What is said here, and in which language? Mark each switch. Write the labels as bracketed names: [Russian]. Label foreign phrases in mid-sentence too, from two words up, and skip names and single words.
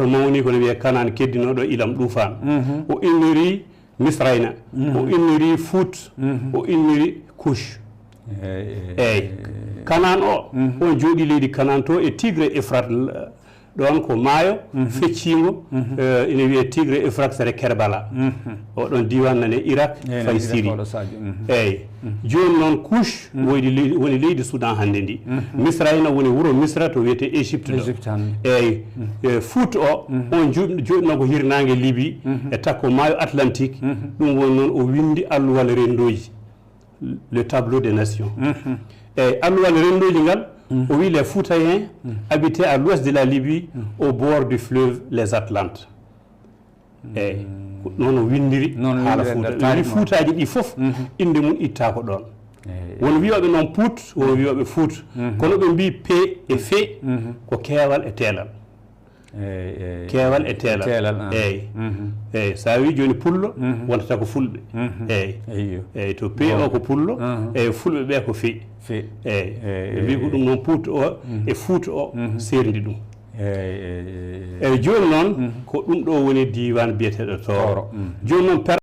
[Fula] mawni kono wiye Kanane keddinoɗo ilam ɗufan o inniri Misrayna o inniri Fout o inniri Couche eyyi Kanane o on jooɗi leydi Kanane to e Tigre Efrate ɗon ko maayo feccingo ina wiye Tigre Efrate sere Kerbala oɗon diwan nane Irak fay Syrie eyyi joni noon Couche woni leydi Soudan hannde ndi Misrayna woni wuro Misra to wiyete Égypte ɗo eyyi Fout o on jooɗino ko hirnangue Libye e takko maayo Atlantique ɗum woni noon o windi alluwal rendoji [French] le tableau des nations [Fula] eyyi alluwal rendoji ngal o wi [French] les Foutaïens habitaient à l'ouest de la Libye au bord du fleuve les Atlantes [Fula] eyyi noon o windiri haala Fouta wi Foutaji ɗi fof inde mum itta ko ɗon won wiyoɓe noon Pout won wiyoɓe Fout kono ɓe mbi P e Fe ko keewal e teelal keewal e teelal eyyi eyyi sa wi joni pullo wontata ko fulɓe eyyi to P o ko pullo eyyi fulɓe ɓe ko Fe eyyi ɓe mbi ko ɗum noon Pout o e Fout o serdi ɗum eyyi joni noon ko ɗum ɗo woni diwan biyeteɗo Toro joni noon